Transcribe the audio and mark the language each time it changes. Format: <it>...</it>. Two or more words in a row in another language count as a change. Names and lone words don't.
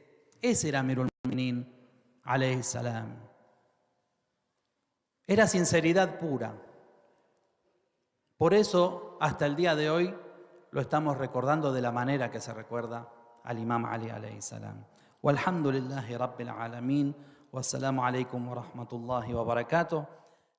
<es>Ese era Amirul Mu'minin</es> <ar>عليه السلام.</ar> <es>Era sinceridad pura. Por eso, hasta el día de hoy, lo estamos recordando de la manera que se recuerda al imam Ali</es> <ar>عليه السلام. والحمد لله رب العالمين. والسلام عليكم ورحمة الله وبركاته.</ar>